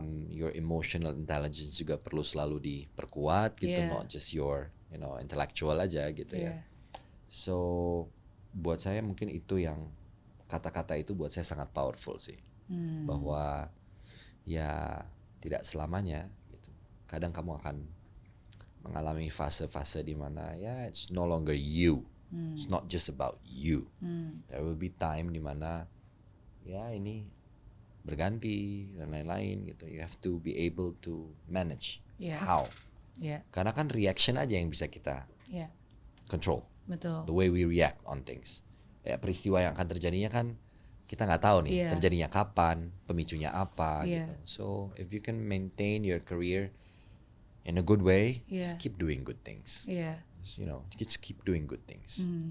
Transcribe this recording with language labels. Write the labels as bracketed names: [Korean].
[English] Your emotional intelligence [Indonesian] juga perlu selalu diperkuat gitu, [English] not just your intellectual [Indonesian] aja gitu ya. [English] So [Indonesian] buat saya mungkin itu yang kata-kata itu buat saya sangat powerful sih, bahwa ya tidak selamanya gitu. Kadang kamu akan mengalami fase-fase di mana ya [English] it's no longer you, it's not just about you. There will be time [Indonesian] di mana ya ini berganti dan lain-lain gitu. [English] You have to be able to manage. How? [Indonesian] Karena kan reaction aja yang bisa kita control. Betul. [English] The way we react on things. [Indonesian] Ya, peristiwa yang akan terjadinya kan kita nggak tahu nih terjadinya kapan, pemicunya apa gitu. [English] So if you can maintain your career in a good way, just keep doing good things. Just keep doing good things.